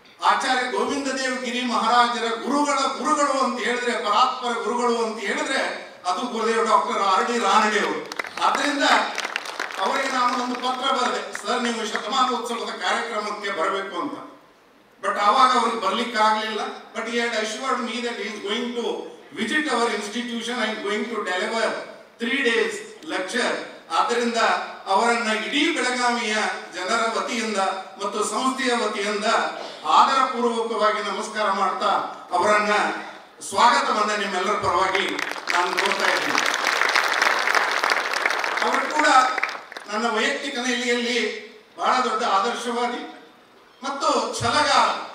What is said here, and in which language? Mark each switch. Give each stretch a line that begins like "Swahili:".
Kannada: ಆಚಾರ್ಯ ಗೋವಿಂದ ದೇವಗಿರಿ ಮಹಾರಾಜರ ಗುರುಗಳು ಅಂತ ಹೇಳಿದ್ರೆ, ಪರಾತ್ಪರ ಗುರುಗಳು ಅಂತ ಹೇಳಿದ್ರೆ ಅದು ಗುರುದೇವ್ ಡಾಕ್ಟರ್ R.D. ರಾನಡೆ ಅವರು. ಆದ್ದರಿಂದ ಅವರಿಗೆ ನಾನು ಒಂದು ಪತ್ರ ಬರೆದೆ, ಸರ್ ನೀವು ಶತಮಾನೋತ್ಸವದ ಕಾರ್ಯಕ್ರಮಕ್ಕೆ ಬರಬೇಕು ಅಂತ. ಬಟ್ ಆವಾಗ ಅವ್ರಿಗೆ ಬರ್ಲಿಕ್ಕೆ ಆಗಲಿಲ್ಲ.
English: But he had assured me that he is going to visit our institution and going to deliver 3 days lecture.
Kannada: ಆದ್ದರಿಂದ ಅವರನ್ನ ಇಡೀ ಬೆಳಗಾವಿಯ ಜನರ ವತಿಯಿಂದ ಮತ್ತು ಸಂಸ್ಥೆಯ ವತಿಯಿಂದ ಆದರ ಪೂರ್ವಕವಾಗಿ ನಮಸ್ಕಾರ ಮಾಡ್ತಾ ಅವರನ್ನ ಸ್ವಾಗತವನ್ನ ನಿಮ್ಮೆಲ್ಲರ ಪರವಾಗಿ ನಾನು ಕೋರ್ತಾ ಇದ್ದೀನಿ. ಅವರು ಕೂಡ ನನ್ನ ವೈಯಕ್ತಿಕ ನೆಲೆಯಲ್ಲಿ ಬಹಳ ದೊಡ್ಡ ಆದರ್ಶವಾದಿ ಮತ್ತು ಛಲಗಾರ.